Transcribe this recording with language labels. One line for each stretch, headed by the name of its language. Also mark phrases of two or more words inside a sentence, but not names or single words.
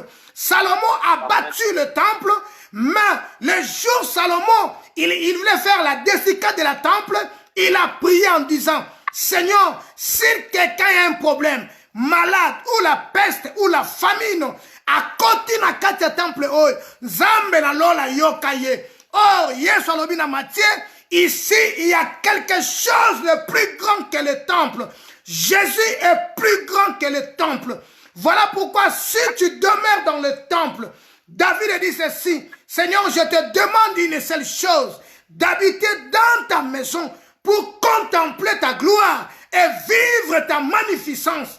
French: Salomon a battu le temple, mais le jour Salomon, il voulait faire la dessicade de la temple, il a prié en disant, Seigneur, si quelqu'un a un problème, malade, ou la peste, ou la famine, à côté
Lingala: na kati ya temple, oh, Zambe na lola yokaye.
French: Oh,
Lingala: Yesu alobi na
French: Matthieu, ici, il y a quelque chose de plus grand que le temple. Jésus est plus grand que le temple. Voilà pourquoi si tu demeures dans le temple, David a dit ceci, Seigneur, je te demande une seule chose, d'habiter dans ta maison pour contempler ta gloire et vivre ta magnificence.